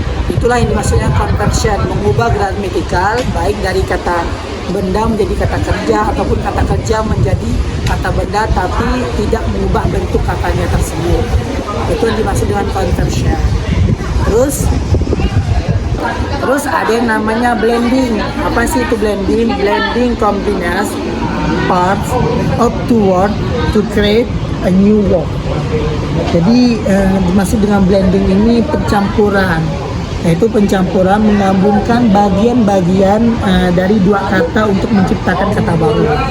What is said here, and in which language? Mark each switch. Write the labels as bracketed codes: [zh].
[id] Itulah yang dimaksudnya conversion, mengubah gramatikal baik dari kata benda menjadi kata kerja ataupun kata kerja menjadi kata benda tapi tidak mengubah bentuk katanya tersebut. Itu yang dimaksud dengan conversion. Terus ada yang namanya blending. Apa sih itu blending? [en] Blending combines parts of two words to create a new word. [id] Jadi dimaksud dengan blending ini pencampuran, yaitu pencampuran menggabungkan bagian-bagian dari dua kata untuk menciptakan kata baru.